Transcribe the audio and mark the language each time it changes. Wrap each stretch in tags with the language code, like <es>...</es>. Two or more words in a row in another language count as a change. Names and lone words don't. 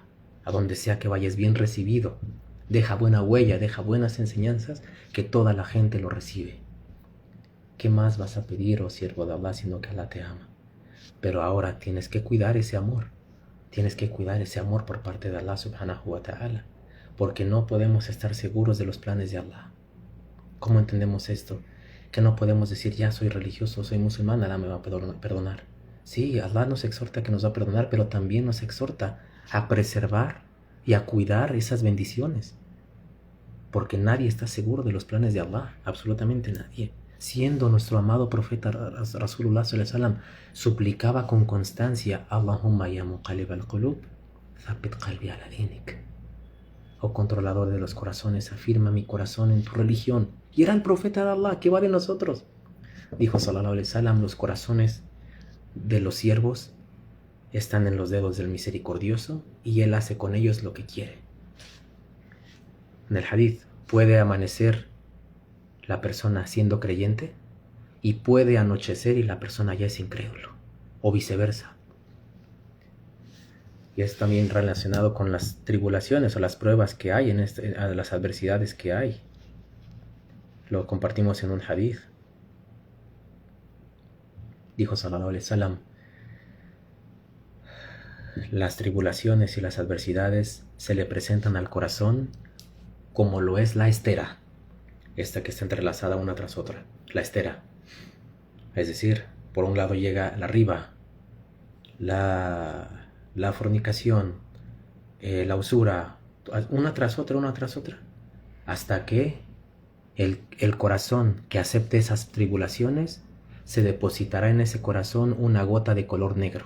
<es>A donde sea que vayas, bien recibido. Deja buena huella, deja buenas enseñanzas, que toda la gente lo recibe. ¿Qué más vas a pedir, oh siervo de Allah, sino que Allah te ama? Pero ahora tienes que cuidar ese amor. Tienes que cuidar ese amor por parte de Allah</es> <ar>سبحانه وتعالى,</ar> <es>porque no podemos estar seguros de los planes de Allah. ¿Cómo entendemos esto? Que no podemos decir: ya soy religioso, soy musulmán, Allah me va a perdonar. Sí, Allah nos exhorta que nos va a perdonar, pero también nos exhorta a preservar y a cuidar esas bendiciones, porque nadie está seguro de los planes de Allah, absolutamente nadie. Siendo nuestro amado profeta</es> <ar>رسول الله صلى الله عليه وسلم</ar> <es>suplicaba con constancia:</es> <ar>اللهم يا مقلب القلوب، ثبت قلبي على دينك.</ar> <es>Oh controlador de los corazones, afirma mi corazón en tu religión. Y era el profeta de Allah, ¿qué va de nosotros? Dijo</es> <ar>صلى الله عليه وسلم:</ar> <es>los corazones de los siervos están en los dedos del misericordioso, y él hace con ellos lo que quiere. En el hadith, puede amanecer la persona siendo creyente y puede anochecer y la persona ya es incrédulo, o viceversa. Y es también relacionado con las tribulaciones o las pruebas que hay, las adversidades que hay. Lo compartimos en un hadith. Dijo</es> <ar>صلى الله عليه وسلم:</ar> <es>las tribulaciones y las adversidades se le presentan al corazón como lo es la estera, esta que está entrelazada una tras otra, la estera. Es decir, por un lado llega la riba, la fornicación, la usura, una tras otra, hasta que el corazón que acepte esas tribulaciones, se depositará en ese corazón una gota de color negro.</es>